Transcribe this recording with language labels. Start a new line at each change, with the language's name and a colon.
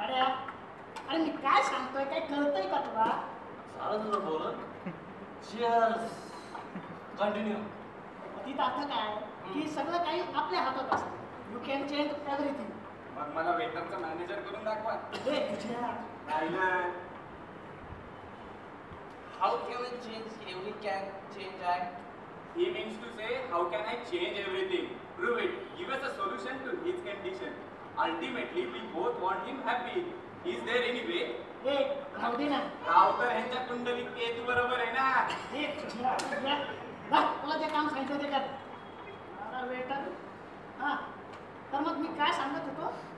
Marathi: अरे मी काय सांगतोय, काय कळतंय का तुला? चालत तुला बोलत. चिअर्स. कंटिन्यू. तिथं अर्थ काय की सगळं काही आपल्या हातात असतं.
English: You can change everything.
Marathi: मग मला वेटरचा मॅनेजर करून दाखवा. हे तुझ्या राहिलं.
English: How can I change every can change I? He means to say, how can I change everything? Prove it. Give us a solution to his condition. Ultimately, we both want him happy. Is there any way?
Marathi: हे राहू दे ना. राव तर ह्यांच्या कुंडलीत केतू बरोबर आहे ना. हे तुझ्या तुला जे काम सांगितलं ते कर. अरे वेटर हां तर मग मी काय सांगत होतो.